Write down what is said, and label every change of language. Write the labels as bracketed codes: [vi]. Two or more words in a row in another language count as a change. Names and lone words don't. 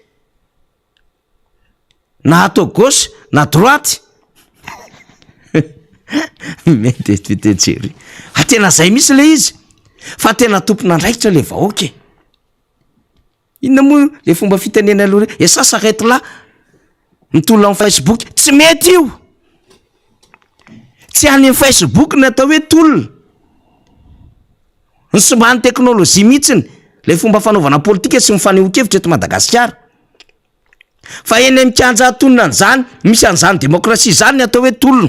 [mg] Na atao gauche na droite. Mety fitejery. Tena zay misy le izy. Fa tena tompon'andraikitra le vahoaka. Inona moa le fomba fitenena aloha e [fr] ça s'arrête là. [mg] Mitolona amin'ny Facebook, tsy mety io. Tsy any amin'ny Facebook ny atao hoe tolona. Ny sombany teknôlôjia mihitsiny, le fomba fanaovana politika sy mifaneho-kevitra eto Madagasikara. Fa eny amin'ny kanja tonona an'izany, misy an'izany démocratie zany ny atao hoe tolona.